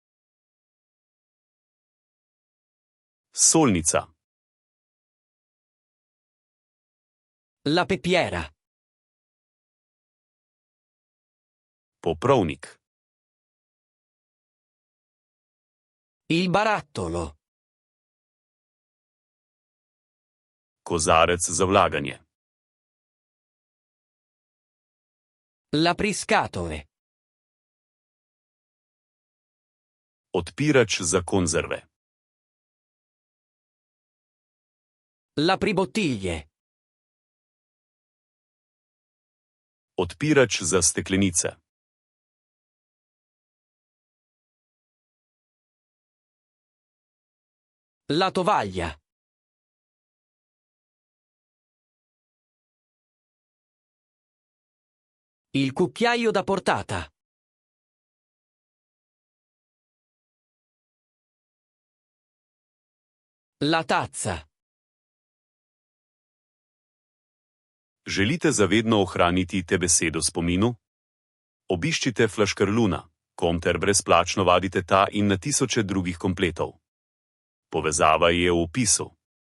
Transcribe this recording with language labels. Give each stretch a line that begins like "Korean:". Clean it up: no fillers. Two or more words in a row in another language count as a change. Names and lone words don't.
Slovenian: Solnica.
Italian: La pepiera.
Slovenian: Poprovnik.
Italian: Il barattolo.
Slovenian: Kozarec za vlaganje.
Italian: L'apriscatole.
Slovenian: Odpirač za konzerve.
Italian: L'apribottiglie.
Slovenian: Odpirač za steklenice.
Italian: La tovaglia. Il cucchiaio da portata. La tazza.
Slovenian: Želite zavedno ohraniti te besede v spominu? Obiščite Flaškarluna, kom ter brezplačno vadite ta in na tisoče drugih kompletov. Povezava je v opisu.